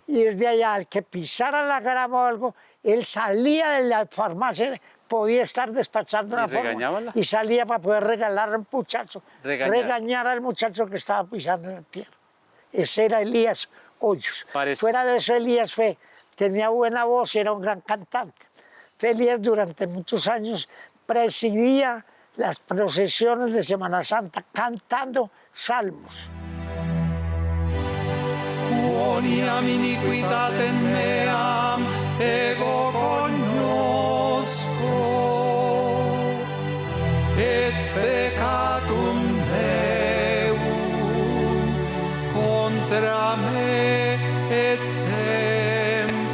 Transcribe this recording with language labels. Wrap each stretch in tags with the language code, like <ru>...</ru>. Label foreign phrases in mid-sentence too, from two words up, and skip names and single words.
<es>Y desde allá, al que pisara la grama o algo, él salía de la farmacia, podía estar despachando una forma y salía para poder regalar al muchacho, regañar al muchacho que estaba pisando en la tierra. Ese era Elías Hoyos. Fuera de eso, Elías tenía buena voz y era un gran cantante. Elías durante muchos años presidía las procesiones de Semana Santa cantando salmos.</es> <la>Quoniam iniquitatem meam ego cognosco, et peccatum meum contra me essem.</la>